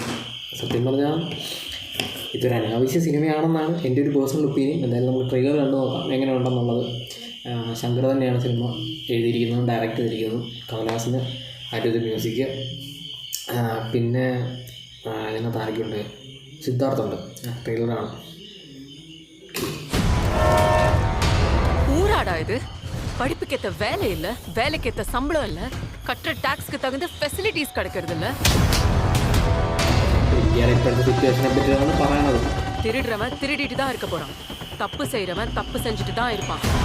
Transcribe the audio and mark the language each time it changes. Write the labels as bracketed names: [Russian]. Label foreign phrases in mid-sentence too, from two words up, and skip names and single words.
[Malayalam] സത്യം പറഞ്ഞാൽ ഇതൊരു അനാവശ്യ സിനിമയാണെന്നാണ് എൻ്റെ ഒരു [English] personal opinion. [Malayalam] എന്തായാലും നമുക്ക് ട്രെയിലർ കണ്ടു നോക്കാം എങ്ങനെയുണ്ടെന്നുള്ളത്. ശങ്കർ തന്നെയാണ് സിനിമ എഴുതിയിരിക്കുന്നത്, ഡയറക്റ്റ് ചെയ്തിരിക്കുന്നത്. കമലഹാസന് ആയിട്ട് മ്യൂസിക്. പിന്നെ ഇതിനകത്ത് ആരൊക്കെയുണ്ട്? സിദ്ധാർത്ഥുണ്ട്. ട്രെയിലറാണ്. [Tamil] ஊராடா இது? படிப்புக்கேத்த வேலை இல்ல, வேலைக்கேத்த சம்பளம் இல்ல, கட்டுற டாக்ஸ்க்கு தகுந்த ஃபெசிலிட்டிஸ் கிடைக்கிறது இல்ல. திருடுறவன் திருடிட்டு தான் இருக்க போறான், தப்பு செய்யறவன் தப்பு செஞ்சுட்டு தான் இருப்பான்.